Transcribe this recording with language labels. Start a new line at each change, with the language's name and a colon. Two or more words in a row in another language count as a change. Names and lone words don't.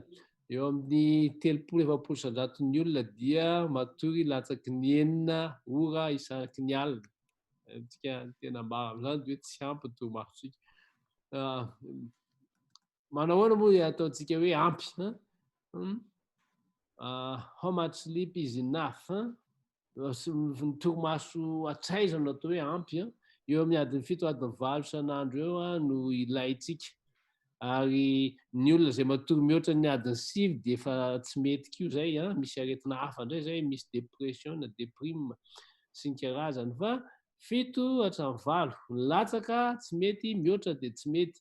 Malagasy: Eo amin'ny 30-70% ny olona dia matory latsaky ny 9 ora isaky ny alina. Tsika tena maro am'zany de hoe tsy ampy ny torimasotsika. Manao ahoana moa ataontsika hoe ampy
English: how much sleep is enough
Malagasy: ny torimaso atraizana atao hoe ampy eo amin'ny adiny 7-8 isan'andro eo no ilaitsika. Ary ny olona zay matory mihoatra ny adiny 5 de efa tsy mety koa zay misy aretina hafa indray zay, misy depression na déprime sy ny karazany fa 7-8 latsaka tsy mety, mihoatra de tsy mety.